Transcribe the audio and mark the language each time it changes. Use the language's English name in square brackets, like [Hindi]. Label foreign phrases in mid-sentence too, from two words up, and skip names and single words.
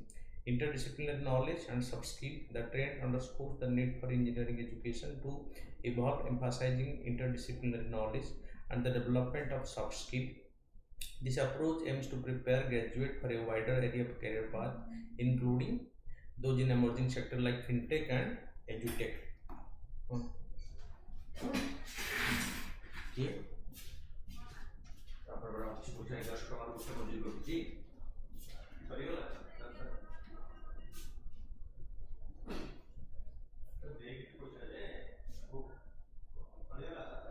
[English] Interdisciplinary knowledge and soft skill, the trend underscores the need for engineering education to evolve, emphasizing interdisciplinary knowledge and the development of soft skill. This approach aims to prepare graduates for a wider area of career path, including those in emerging sectors like fintech and edutech. Hmm. Yeah. [Odia] ତାପରେ ଅଛି ପଇସା 1100 ଟଙ୍କାର ଗୋଟେ ମଜୁରୀ କରୁଛି ସରିଗଲା ଦେଇକି ପଇସା ଯେ ସରିଗଲା